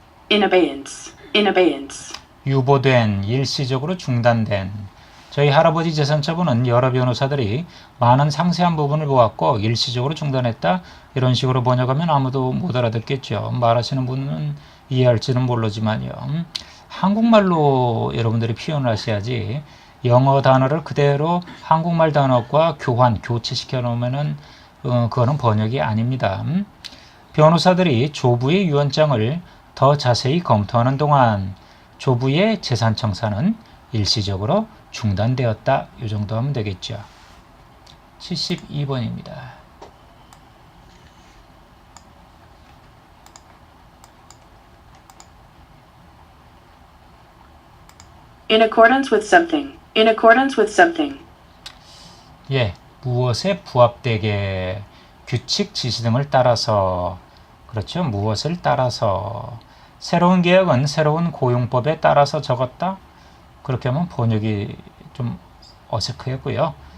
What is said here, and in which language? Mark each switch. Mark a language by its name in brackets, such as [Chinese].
[English] In abeyance, in abeyance. [Korean] 유보된, 일시적으로 중단된. 저희 할아버지 재산처분은 여러 변호사들이 많은 상세한 부분을 보았고 일시적으로 중단했다. 이런 식으로 번역하면 아무도 못 알아듣겠죠. 말하시는 분은 이해할지는 모르지만요. 한국말로 여러분들이 표현을 하셔야지 영어 단어를 그대로 한국말 단어과 교체시켜 놓으면은 그거는 번역이 아닙니다. 변호사들이 조부의 유언장을 더 자세히 검토하는 동안 조부의 재산 청산은 일시적으로 중단되었다. 이 정도 하면 되겠죠. 72번입니다. [English] In accordance with something. In accordance with something. [Korean] 예, 무엇에 부합되게 규칙 지시 등을 따라서 그렇죠. 무엇을 따라서 새로운 계약은 새로운 고용법에 따라서 적었다. 그렇게 하면 번역이 좀 어색하고요.